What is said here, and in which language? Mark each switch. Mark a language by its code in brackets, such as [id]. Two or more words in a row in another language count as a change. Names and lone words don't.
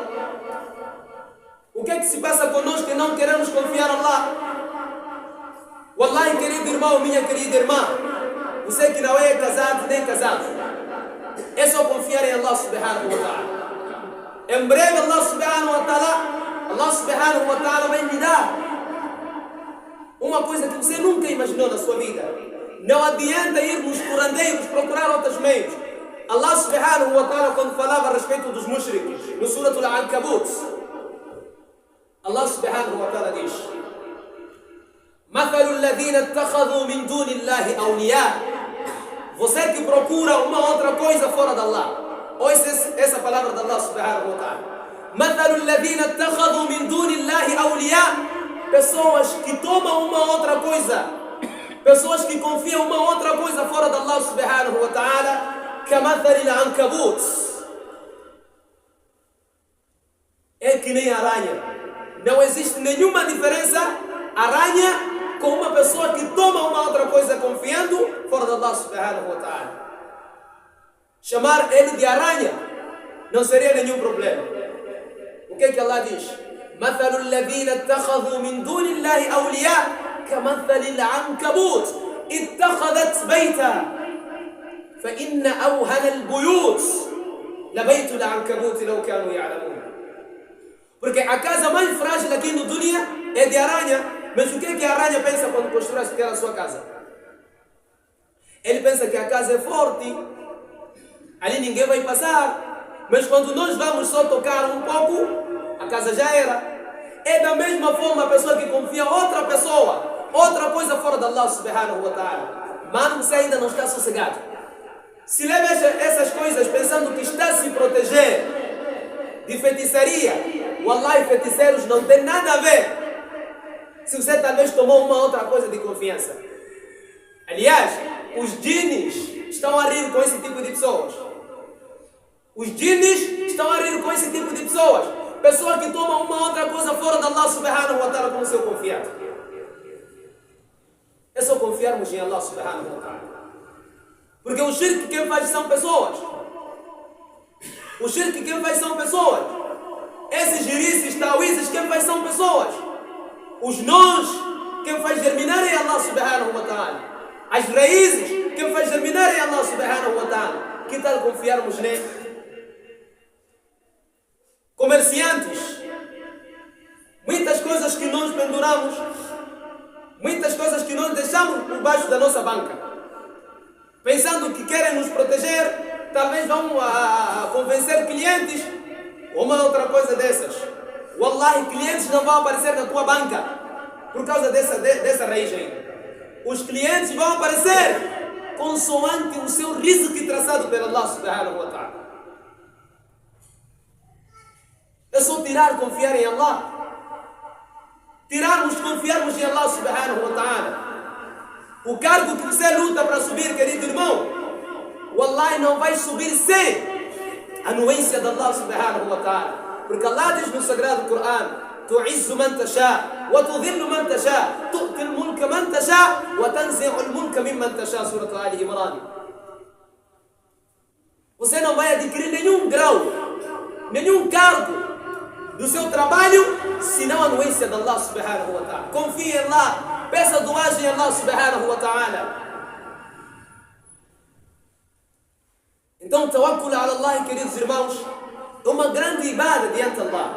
[pt] O que é que se passa conosco e não queremos confiar em Allah? Wallahi, querido irmão, minha querida irmã, você que não é casado nem casado, é só confiar em [ar] الله سبحانه وتعالى. [pt] Em breve [ar] الله سبحانه وتعالى [pt] vai lhe dar uma coisa que você nunca imaginou na sua vida. Não adianta irmos por andeiros procurar outros meios. [ar] الله سبحانه وتعالى, [pt] quando falava a respeito dos mushriks, no Surah Al-Ankabut, [ar] الله سبحانه وتعالى [pt] diz: [ar] مثل الذين اتخذوا من دون الله أولياء. [pt] Você que procura uma outra coisa fora de Allah. Ouça essa palavra de [ar] الله سبحانه وتعالى. مثل الذين اتخذوا من دون الله أولياء. [pt] Pessoas que tomam uma outra coisa, pessoas que confiam uma outra coisa fora de [ar] الله سبحانه وتعالى, كمثل العنكبوت. [pt] É que nem aranha. Não existe nenhuma diferença aranha com uma pessoa que toma uma outra coisa confiando fora de [ar] الله سبحانه وتعالى. [pt] Chamar ele de aranha não seria nenhum problema. O que é que Allah diz? [ar] مثل الذين اتخذوا من دون الله أولياء كمثل العنكبوت اتخذت بيتا فإن أوهن البيوت لبيت العنكبوت لو كانوا يعلمون. [pt] Porque a casa mais frágil aqui no dunya é de aranha. Mas o que é que a aranha pensa quando constrói a sua casa? Ele pensa que a casa é forte, ali ninguém vai passar. Mas quando nós vamos só tocar um pouco, a casa já era. É da mesma forma a pessoa que confia em outra pessoa, outra coisa fora de [ar] الله سبحانه وتعالى. [pt] Mano, você ainda não está sossegado. Se leva essas coisas pensando que está a se proteger de feitiçaria, wallahi, feiticeiros não tem nada a ver se você talvez tomou uma outra coisa de confiança. Aliás, os djinnis estão a rir com esse tipo de pessoas. Os djinnis estão a rir com esse tipo de pessoas. Pessoa que toma uma outra coisa fora de [ar] الله سبحانه وتعالى [pt] como seu confiado. É só confiarmos em [ar] الله سبحانه وتعالى. [pt] Porque o shirk quem faz são pessoas. O shirk quem faz são pessoas. Esses jirices, tawizes, quem faz são pessoas. Os nós, quem faz germinar é [ar] الله سبحانه وتعالى. [pt] As raízes, quem faz germinar é [ar] الله سبحانه وتعالى. [pt] Que tal confiarmos nele? Comerciantes, muitas coisas que nós penduramos, muitas coisas que nós deixamos por baixo da nossa banca, pensando que querem nos proteger, talvez vão convencer clientes ou uma outra coisa dessas. Wallahi, clientes não vão aparecer na tua banca por causa dessa raiz aí. Os clientes vão aparecer consoante o seu rizq traçado pelo [ar] الله سبحانه وتعالى. [pt] É só confiar em Allah. Confiarmos em [ar] الله سبحانه وتعالى. [pt] O cargo que você luta para subir, querido irmão, wallahi, não vai subir sem a anuência de [ar] الله سبحانه وتعالى. [pt] Porque Allah diz no Sagrado Corão: [ar] تعز من تشاء وتذل من تشاء تؤتي الملك من تشاء وتنزع الملك ممن تشاء. Surah Al-Imran. [pt] Você não vai adquirir nenhum grau, nenhum cargo do seu trabalho, senão a anuência de [ar] الله سبحانه وتعالى. [pt] Confie em Allah, peça doagem a [ar] الله سبحانه وتعالى. [pt] Então, [ar] التوكل على الله, [pt] queridos irmãos, é uma grande ibada diante de Allah.